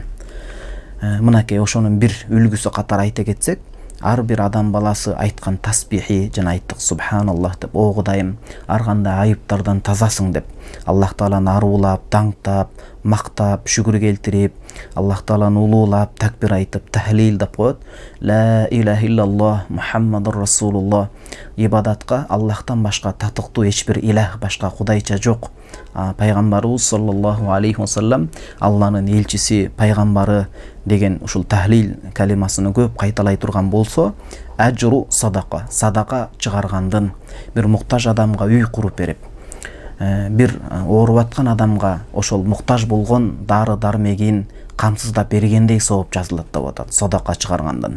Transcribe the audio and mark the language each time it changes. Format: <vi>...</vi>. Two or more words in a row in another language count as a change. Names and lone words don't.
<ky>Мынакей ошонун бир үлгүсү катары айта кетсек, ар бир адам баласы айткан тасбихи, жана айттык субханаллах деп, о Кудайым, ар кандай айыптардан тазасың деп, Аллах Тааланы арулап, даңктап, мактап, шүгүр келтирип, Аллах Тааланы улуулап, такбир айтып, тахлил деп коет.</ky> <ar>لا إله إلا الله محمد رسول الله.</ar> <ky>Ибадатка Аллахтан башка татыктуу эч бир илах, башка кудайча жок. Пайгамбарыбыз</ky> <ar>صلى الله عليه وسلم</ar> <ky>Алланын элчиси, пайгамбары деген ушул тахлил калимасын көп кайталай турган болсо, ажру садака, садака чыгаргандын, бир муктаж адамга үй куруп берип, бир ооруп аткан адамга ошол муктаж болгон дары дармегин камсыздап бергендей сооп жазылат деп атат, садака чыгаргандын.</ky>